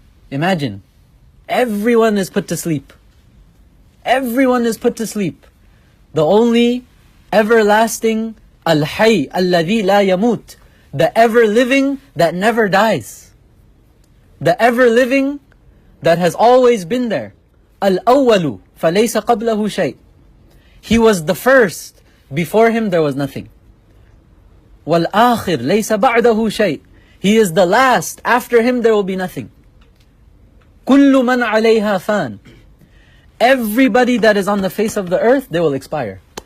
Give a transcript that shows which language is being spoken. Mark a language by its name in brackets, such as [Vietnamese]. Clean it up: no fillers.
[English] Imagine, everyone is put to sleep. Everyone is put to sleep. The only everlasting Al-Hayy, Alladhi la yamut, the ever-living that never dies. The ever-living that has always been there. [Arabic] Al-Awwalu, فَلَيْسَ قَبْلَهُ شَيْءٍ. [English] He was the first, before him there was nothing. [Arabic] وَالْآخِرْ لَيْسَ بَعْدَهُ شَيْءٍ. [English] He is the last, after him there will be nothing. [Arabic] كُلُّ مَنْ عَلَيْهَا فَانٍ. [English] Everybody that is on the face of the earth, they will expire.